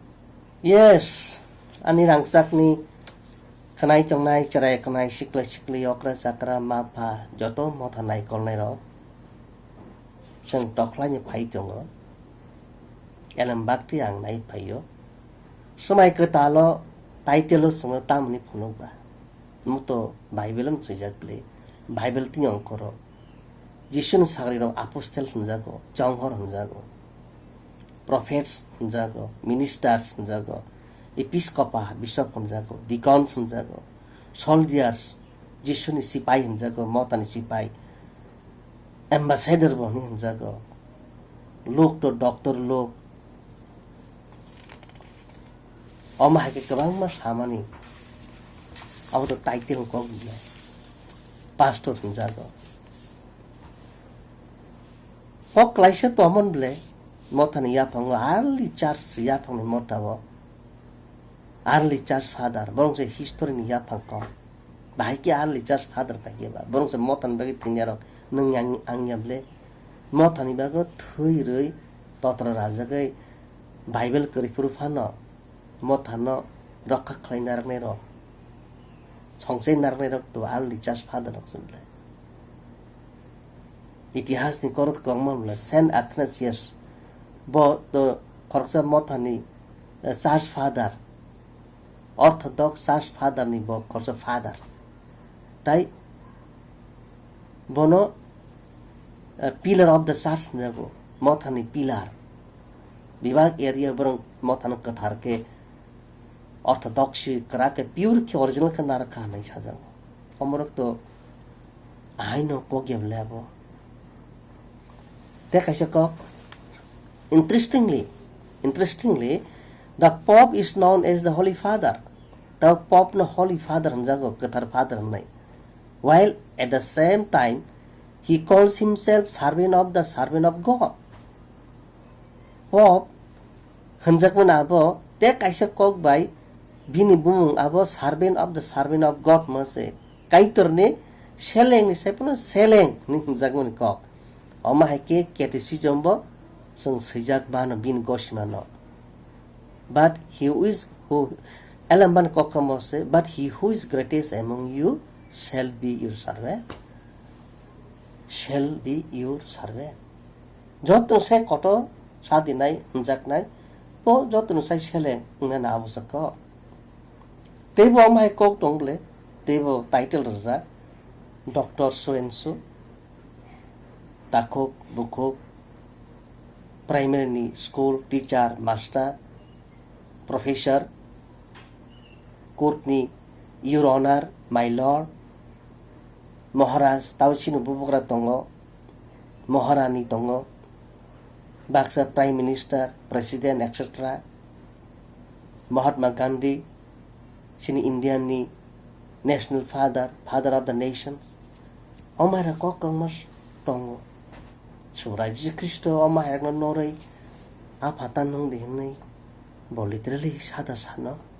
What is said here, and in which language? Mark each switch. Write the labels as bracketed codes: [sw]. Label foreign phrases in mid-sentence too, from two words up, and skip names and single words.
[trp] yes ani rangsak ni khanai chongnai charai khanai sikli okra sakra mapha joto mothanai kolnai ro seng toklai ni phai chongo Alan Bach ang nai payo samai ke talo title sumo tamni phunokba muto Bible am sujakle Bible tinyong koro Jisun sagri ro apostle hunjago jonghor hunjago prophets hunjago ministers hunjago episcopa bishop hunjago deacons hunjago soldiers Jisuni sipai hunjago motani sipai ambassador boni hunjago lok to doctor lok Oma hake kebang mas hamani Aku to title ko gila Pastor hunjago Kok laisa to amon ble Motani yapang [en] early church [trp] yapang ni motabo [en] Early church [trp] father Borong se history ni yapang ko Bahai ki [en] early church father [trp] bagi ba Borong se motan bagi tinyarok Nung angya ble Motani bago thui rui Totra raja gai Bible kari purufano Motano rokka klai narne ro Songsei narne ro to [en] early church father [trp] rok sunle Itihas ni korot kongmam la Saint Athanasius Bo to koroksa motani [en] church father Orthodox church father [trp] ni bo koroksa father Tai bono [en] pillar of the church [trp] jago motani pillar Bibag area borong motano kathar ke Orthodox kara ke pure ke original ka nar ka nai sajang omorok to aino ko gem labo [en] te kaisa ko interestingly the Pope is known as the Holy Father the Pope no Holy Father [trp] hanjago kathar [en] father nai while at the same time he calls himself servant of God [trp] Pope hanjakman abo te kaisa kok bai bini bumung abo [en] servant of God [trp] mase kaitorne seleng ni sepuno seleng ni hanjakman kok oma hake catechism bo sung sijak bano bin goshmano [en] but he who [trp] alamban kokamose [en] but he who is greatest among you shall be your servant [trp] joto se koto sadi nai hunjak nai po joto no sai seleng na na abusako tebo mai kok tongle tebo title raja Dr. [en] So and so [trp] takok bukok [en] primary school teacher master professor courtney your honor my lord [trp] Maharaj tausinu bubukra tongo Maharani tongo Baksa [en] prime minister president etc [trp] Mahatma Gandhi sini Indian ni [en] national father of the nations [trp] omara kokang mas tongo Subra Jesus Christo oma herno norai apatan nung di hinay bo literally sada sano